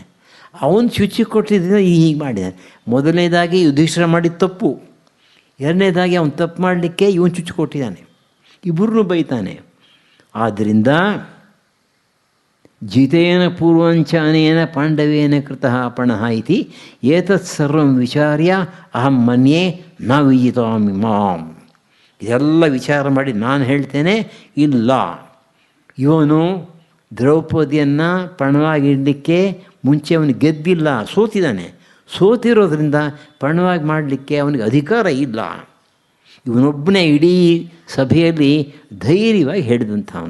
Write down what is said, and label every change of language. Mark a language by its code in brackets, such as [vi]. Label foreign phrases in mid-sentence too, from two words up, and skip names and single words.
[kn] ಅವನು ಚುಚ್ಚಿ ಕೊಟ್ಟಿದ್ದ ಹೀಗೆ ಮಾಡಿದ್ದಾನೆ. ಮೊದಲನೇದಾಗಿ ಯುಧಿಷ್ಠಿರ ಮಾಡಿದ ತಪ್ಪು, ಎರಡನೇದಾಗಿ ಅವನು ತಪ್ಪು ಮಾಡಲಿಕ್ಕೆ ಇವನು ಚುಚ್ಚಿ ಕೊಟ್ಟಿದ್ದಾನೆ. ಇಬ್ಬರನ್ನೂ ಬೈತಾನೆ. ಆದ್ದರಿಂದ [sa] ಜಿತೇನ ಪೂರ್ವಂಚ ಅನೇನ ಪಾಂಡವೇನ ಕೃತಃ ಪಣಃ ಇತಿ ಏತತ್ ಸರ್ವಂ ವಿಚಾರ್ಯ ಅಹಂ ಮನ್ಯೇ ನ ವಿಜಿತಾಮಿ ಮಾಂ. [kn] ಇದೆಲ್ಲ ವಿಚಾರ ಮಾಡಿ ನಾನು ಹೇಳ್ತೇನೆ, ಇಲ್ಲ, ಇವನು ದ್ರೌಪದಿಯನ್ನು ಪಣವಾಗಿಡಲಿಕ್ಕೆ ಮುಂಚೆ ಅವನು ಗೆದ್ದಿಲ್ಲ, ಸೋತಿದ್ದಾನೆ. ಸೋತಿರೋದ್ರಿಂದ ಪಣವಾಗಿ ಮಾಡಲಿಕ್ಕೆ ಅವನಿಗೆ ಅಧಿಕಾರ ಇಲ್ಲ. ಇವನೊಬ್ಬನೇ ಇಡೀ ಸಭೆಯಲ್ಲಿ ಧೈರ್ಯವಾಗಿ ಹೇಳಿದಂಥವನು.